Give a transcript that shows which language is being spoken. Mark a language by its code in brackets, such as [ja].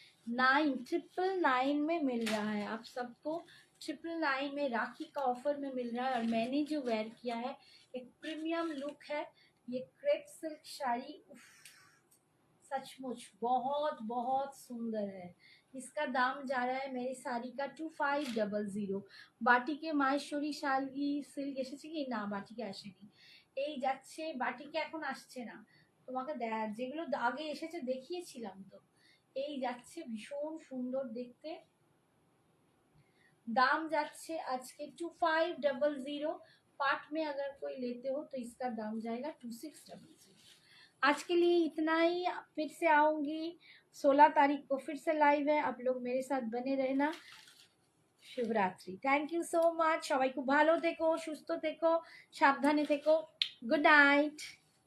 [hi] 999 में मिल रहा है आप सबको, 999 में राखी का ऑफर में मिल रहा है। और मैंने जो वेयर किया है एक प्रीमियम लुक है, ये क्रेप सिल्क साड़ी, सचमुच बहुत बहुत सुंदर है। इसका दाम जा रहा है मेरी साड़ी का 2500। [bn] বাটিকে মাহেশ্বরী শাড়ি সিল্ক এসেছে কি না, বাটিকে আসেনি, এই যাচ্ছে, বাটিকে এখন আসছে না, তোমাকে যেগুলো আগে এসেছে দেখিয়েছিলাম তো, এই যাচ্ছে ভীষণ সুন্দর দেখতে। [hi] दाम जाच्छे आज के 2500, पार्ट में अगर कोई लेते हो तो इसका दाम जाएगा 2600। आज के लिए इतना ही, फिर से आऊंगी 16 तारीख को, फिर से लाइव है, आप लोग मेरे साथ बने रहना। [bn] Shivratri, [en] thank you so much, [bn] সবাই খুব ভালো থেকো, সুস্থ থেকো, সাবধানে থেকো, গুড নাইট।